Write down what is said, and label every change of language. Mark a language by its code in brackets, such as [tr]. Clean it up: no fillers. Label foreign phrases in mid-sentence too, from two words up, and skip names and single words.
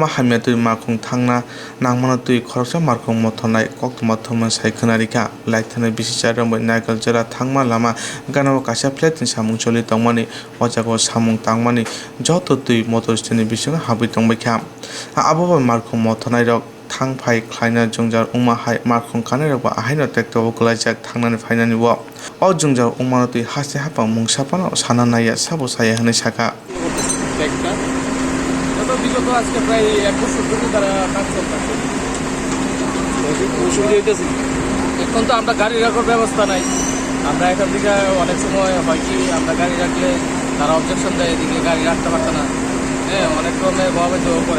[trp] hamya tui markhum thangna nangmana tui khoroksa markhum mothonai koktoma thoma saikhanarika laithana bisichar rombai nagal jela thangma lama ganao kaisa flat ni samung choli tongmani o jago samung tangmani joto tui motor stand ni bisingo habi tongbai kha abo markhum mothonai rok thangphai khlaina jungjar uma hai markhum kanai rok ahaino tekto kulajak thangnani phainani wo o jungjar uma tui hase hapa mungsapana sana naya sabo saya hane saka [bn] বিগত আজকে প্রায় 1 বছর ধরে তারা কাজ করতেছে। এখন তো আমরা গাড়ি রাখার ব্যবস্থা নাই। আমরা এখান থেকে অনেক সময় হয় কি আমরা গাড়ি রাখলে তারা অবজেকশন দেয়, এদিকে গাড়ি রাখতে পারতো না, হ্যাঁ অনেক ক্রমে প্রভাবিত করে।